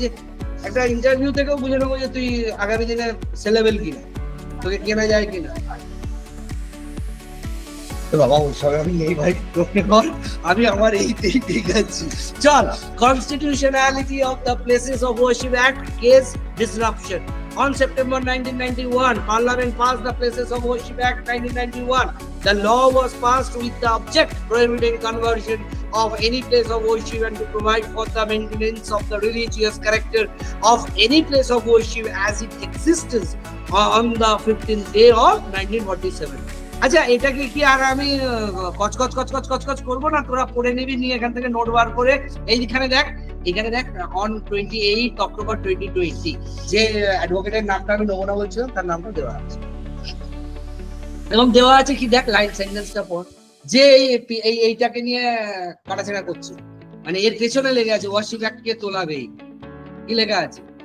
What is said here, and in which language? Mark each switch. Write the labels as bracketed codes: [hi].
[bn] যে একটা ইন্টারভিউ থেকেও বুঝে নেবো যে তুই আগামী দিনে সেলেবেল কিনা, তোকে কেনা যায় কিনা। বাবা ওসব আমি এই ভাই আমি আমার এইটাই ঠিক আছে। [en] চল, constitutionality of the Places of Worship Act case disruption. On September 1991, Parliament passed the Places of Worship Act 1991. The law was passed with the object prohibiting conversion of any place of worship and to provide for the maintenance of the religious character of any place of worship as it existed on the 15th day of 1947. [bn] আচ্ছা, এটাকে কি আর আমি কচকচ করবো না? তোরা পড়ে নিবি, নিয়ে এখান থেকে নোট বার করে এইখানে দেখ, এখানে দেখ অন 28 অক্টোবর 2020 যে অ্যাডভোকেটের নামটা আমি নেবো না বলছিলাম, তার নামটা দেওয়া আছে এবং দেওয়া আছে কি দেখ, লাইন সেন্টেন্সটা পড়, যে এইটাকে নিয়ে কাটাছেড়া করছে, মানে এর পেছনে লেগে আছে ওয়ার্শিপ অ্যাক্ট কে তোলাবে, কি লেখা আছে?